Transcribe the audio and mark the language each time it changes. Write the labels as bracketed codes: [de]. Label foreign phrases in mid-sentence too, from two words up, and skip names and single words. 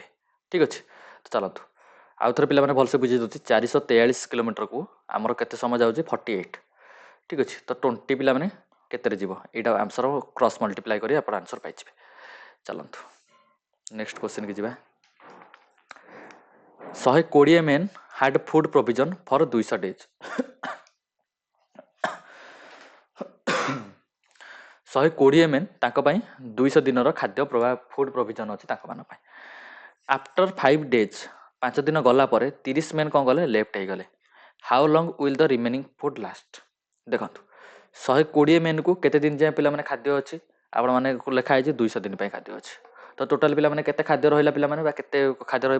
[or] ଠିକ ଅଛି, ତ ଚାଲନ୍ତୁ ଆଉ ଥରେ ପିଲାମାନେ ଭଲସେ ବୁଝେଇ ଦେଉଛି। 443 କିଲୋମିଟରକୁ ଆମର କେତେ ସମୟ ଯାଉଛି? 48। ଠିକ ଅଛି, ତ 20 ପିଲାମାନେ କେତେରେ ଯିବ? ଏଇଟା [en] answer cross multiply [or] କରି ଆପଣ ଆନ୍ସର ପାଇଯିବେ। ଚାଲନ୍ତୁ [en] next question [or] କି ଯିବା। [en] 120 men had food provision for 200 days। [or] 120 men ତାଙ୍କ ପାଇଁ 200 ଦିନର ଖାଦ୍ୟ [en] food provision [or] ଅଛି ତାଙ୍କ ମାନଙ୍କ ପାଇଁ। [en] after 5 days [or] 5 ଦିନ ଗଲା ପରେ 30 men କ'ଣ କଲେ? ଲେଫ୍ଟ ହେଇଗଲେ। [en] how long will the remaining food last? [or] ଦେଖନ୍ତୁ 120 menକୁ କେତେ ଦିନ ଯାଏଁ ପିଲାମାନେ ଖାଦ୍ୟ ଅଛି? ଆପଣମାନେ ଲେଖା ହେଇଛି 200 ଦିନ ପାଇଁ ଖାଦ୍ୟ ଅଛି, ତ ଟୋଟାଲ ପିଲାମାନେ କେତେ ଖାଦ୍ୟ ରହିଲା ପିଲାମାନେ, ବା କେତେ ଖାଦ୍ୟ ରହିବ?